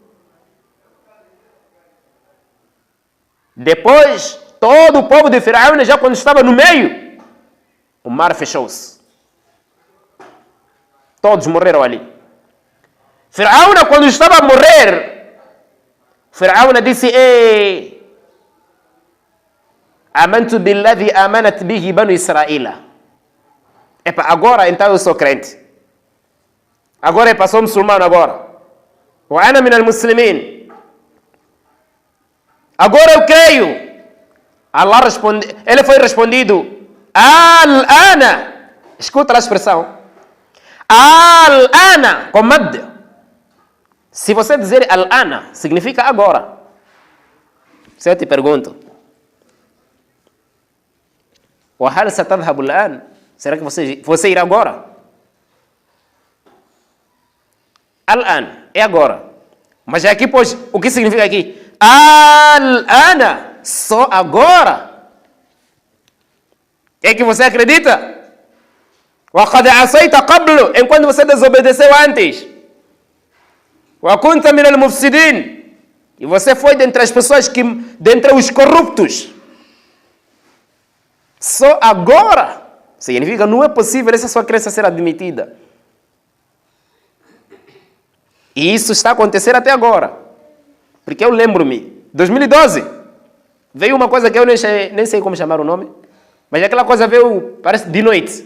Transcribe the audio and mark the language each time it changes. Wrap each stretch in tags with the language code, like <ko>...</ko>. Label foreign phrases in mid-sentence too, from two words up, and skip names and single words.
<pt>Depois, todo o povo de Firaun, já quando estava no meio, o mar fechou-se. Todos morreram ali. Firaun, quando estava a morrer, Firaun disse,</pt> <ar>آمنت بالذي آمنت به بنو إسرائيل.</ar> <pt>Epa, agora então eu sou crente. Agora sou muçulmano agora.</pt> <ar>وأنا من المسلمين.</ar> <pt>Agora eu creio. Allah responde, ele foi respondido, al-ana. Escuta a expressão. Al-ana, com mad. Se você dizer al-ana, significa agora. Se eu te pergunto,</pt> <ar>وهل ستذهب الآن?</ar> <pt>Será que você irá agora? Al-an, é agora. Mas aqui, pois, o que significa aqui? Al-ana, só agora. É que você acredita?</pt> <ar>وقد عصيت قبل,</ar> <pt>enquanto você desobedeceu antes.</pt> <ar>وكنت من المفسدين,</ar> <pt>e você foi dentre as pessoas dentre os corruptos. Só agora. Significa, não é possível essa sua crença ser admitida. E isso está acontecendo até agora. Porque eu lembro-me, 2012, veio uma coisa que eu nem sei como chamar o nome, mas aquela coisa veio, parece, de noite.</pt>